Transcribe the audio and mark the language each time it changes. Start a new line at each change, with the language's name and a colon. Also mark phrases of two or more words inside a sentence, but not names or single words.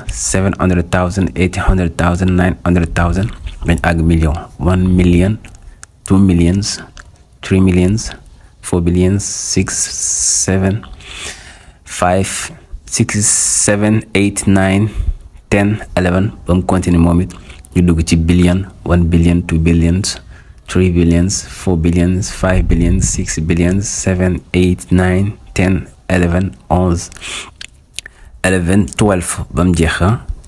Wolof: 700000 800000 900000 dañ àgg million.
English: 1 million. 2 millions. 3 millions. 4 billions.
Wolof: 6 7 5 6 7 8 9 10 11 ba mu continue moom it ñu dugg ci billion.
English: 1 billion. 2 billions. 3 billions. 4 billions. 5 billions. 6 billions.
Wolof: 7 8 9 10 11 11 11 12 ba mu jeex